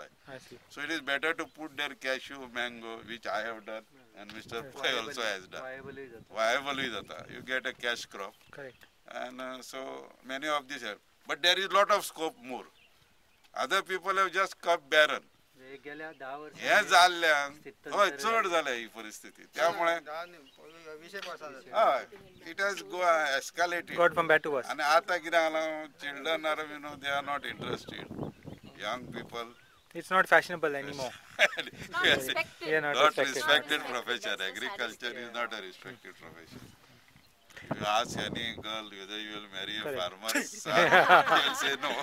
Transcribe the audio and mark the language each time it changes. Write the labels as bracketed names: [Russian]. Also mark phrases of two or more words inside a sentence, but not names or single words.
[English] I see. So it is better to put their cashew, mango, which I have done, and Mr. Pai also has done. Viable is that you get a cash crop. Correct. And so many of these have. But there is lot of scope more. Other people have just kept barren. [Konkani] हे जाल्ल्यान हय चड जाल्या ही परिस्थिती त्यामुळे हय [English] it has go escalated Got from bad to worse. [Konkani] आणि आता कितें जालां [English] children are they are not interested young people It's not fashionable anymore. Yeah, not respected profession. Agriculture is not a respected profession. You ask any girl whether you will marry a farmer, she will say no.